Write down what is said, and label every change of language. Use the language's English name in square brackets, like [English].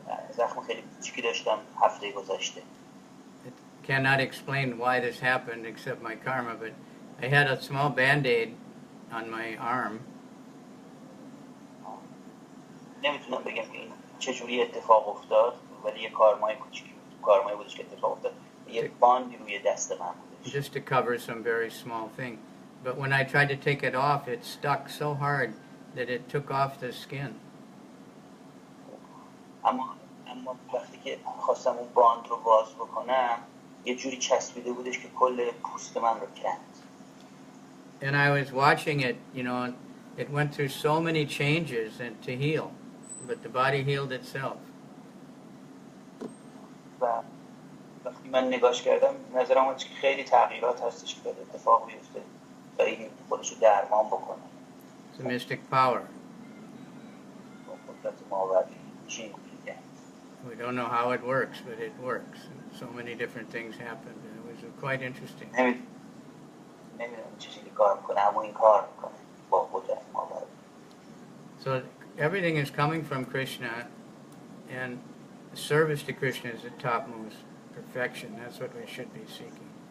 [Persian] زخم خیلی کوچیکی داشتم هفته گذشته. [English] Cannot explain why this happened except my karma, but I had a small band-aid on my arm. [Persian] نمیتونم بگم که این چجوری اتفاق افتاد ولی یه کارمای کوچیکی بود. کارمای بودش که اتفاق افتاد. یه باندی روی دست من بودش. [English] Just to cover some very small thing. But when I tried to take it off, it stuck so hard that it took off the skin. [Persian] اما وقتی که خواستم اون باند رو باز بکنم یه جوری چسبیده بودش که کل پوست من رو کند. [English] And I was watching it, it went through so many changes and to heal, but the body healed itself. [Persian] و وقتی من نگاش کردم نظرم اومد که خیلی تغییرات هستش که اتفاق بیفته تا این خودش رو درمان بکنه. [English] It's a mystic power. [Persian] قدرت ماوراءی چی میگه؟ [English] We don't know how it works, but it works. So many different things happened, and it was quite interesting. [Persian] نمیدونم چیزی کار میکنه اما این کار میکنه با قدرت ماوراءی. [English] So everything is coming from Krishna, and service to Krishna is the topmost perfection. That's what we should be seeking.